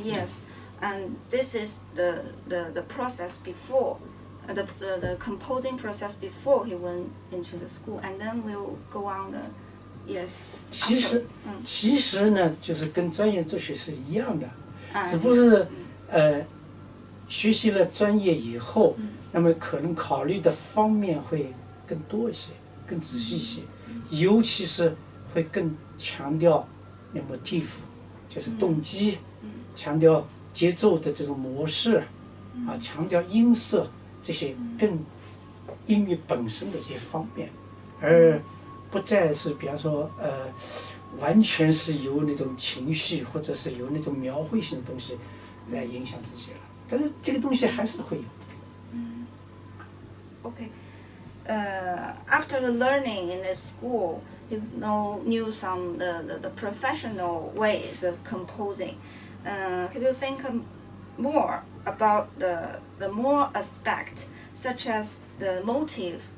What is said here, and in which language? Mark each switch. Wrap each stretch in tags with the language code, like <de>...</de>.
<en>Yes, and this is the process before, the composing process before he went into the school, and then we'll go on the, yes.</en> <zh>其实呢，就是跟专业作曲是一样的，只不过是学习了专业以后，那么可能考虑的方面会更多一些，更仔细一些，尤其是会更强调那 motif， 就是动机，强调节奏的这种模式，强调音色这些更音乐本身的这些方面，而不再是比方说完全是由那种情绪或者是由那种描绘性的东西来影响自己了。但是这个东西还是会有的。</zh> <en>Okay. After the learning in the school, he knew some the professional ways of composing. He will think more about the more aspect, such as the motive.</en>